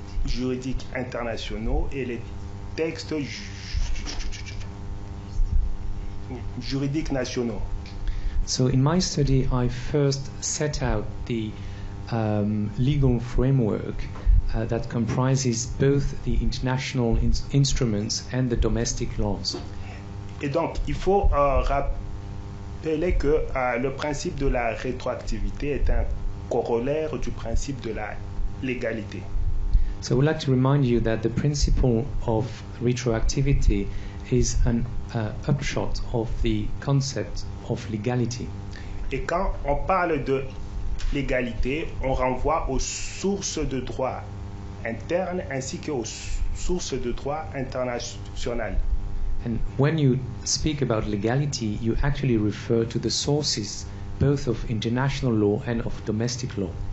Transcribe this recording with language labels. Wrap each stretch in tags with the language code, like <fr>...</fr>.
<fr>juridiques internationaux et les textes juridiques nationaux.</fr> <en>So in my study, I first set out the legal framework that comprises both the international instruments and the domestic laws.</en> <fr>Et donc, il faut rappeler que le principe de la rétroactivité est un corollaire du principe de la légalité.</fr> <en>So I would like to remind you that the principle of retroactivity is an upshot of the concept of legality.</en> <fr>Et quand on parle de légalité, on renvoie aux sources de droit internes ainsi qu'aux sources de droit internationales.</fr> <en>And when you speak about legality, you actually refer to the sources both of international law and of domestic law.</en>